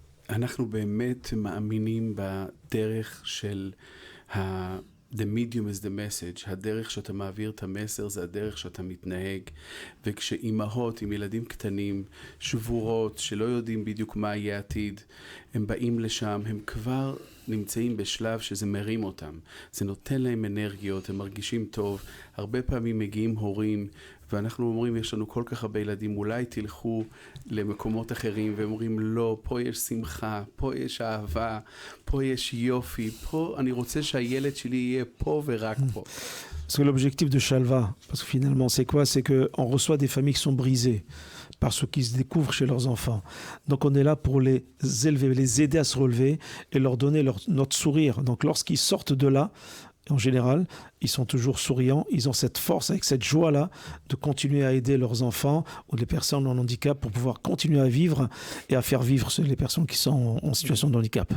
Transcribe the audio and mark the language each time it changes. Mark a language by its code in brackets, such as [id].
[he] אנחנו באמת מאמינים בדרך של [en] The medium is the message. [he] הדרך שאתה מעביר את המסר זה הדרך שאתה מתנהג. וכשאימהות עם ילדים קטנים, שבורות, שלא יודעים בדיוק מה יהיה העתיד, הם באים לשם, הם כבר נמצאים בשלב שזה מרים אותם. זה נותן להם אנרגיות, הם מרגישים טוב. הרבה פעמים מגיעים הורים, ואנחנו אומרים, יש לנו כל כך הרבה ילדים, אולי תלכו למקומות אחרים, והם אומרים, לא, פה יש שמחה, פה יש אהבה, פה יש יופי, פה אני רוצה שהילד שלי יהיה פה ורק פה. [fr] Parce que l'objectif de Shalva, parce que finalement c'est quoi? C'est qu'on reçoit des familles qui sont brisées par ce qui se découvrent chez leurs enfants. Donc on est là pour les élever, les aider à se relever et leur donner notre sourire. Donc lorsqu'ils sortent de là, en général, ils sont toujours souriants, ils ont cette force, avec cette joie-là, de continuer à aider leurs enfants ou les personnes en handicap pour pouvoir continuer à vivre et à faire vivre les personnes qui sont en situation de handicap.